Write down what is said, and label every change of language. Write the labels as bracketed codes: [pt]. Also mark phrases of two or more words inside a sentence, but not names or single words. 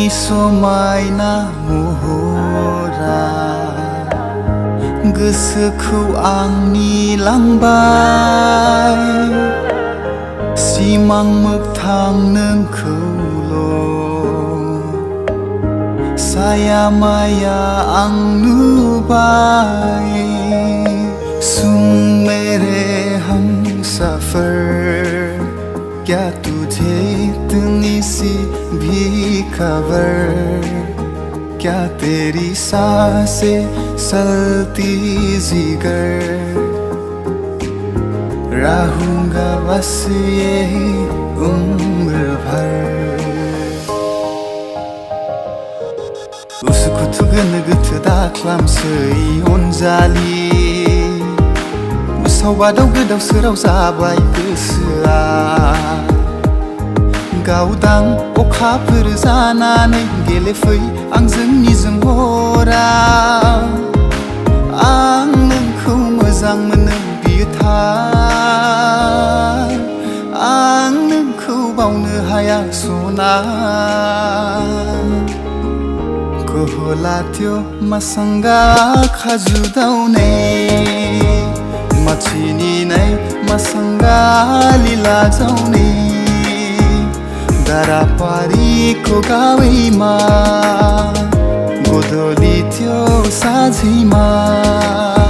[brx] समायना महरा गोसोखौ आंनि लांबाय सिमां मोगथां नोंखौल' साया माया आं नुबाय [hi] सुन मेरे हमसफर क्या तुझे इतनी सी भी खबर क्या तेरी सांसें चलती जिगर रहूंगा बस यही उम्र भर [brx] उसखौ थुगोनो गोथो दाख्लामसै अनजालि उसाव बादाव गोदाव सोराव जाबाय गोसोआ गावदां अखाफोर जानानै गेलेफै आंजों निजोम हराव आं नोंखौ मोजां मोनो बियो थार आं नोंखौ बावनो हाया [ne] सना कोहलाथ्यो मसँग खजुदाउने मछिनिनै मसँग लीला जाउने दारापारीको गाउँमा गोधूली थियो साँझमा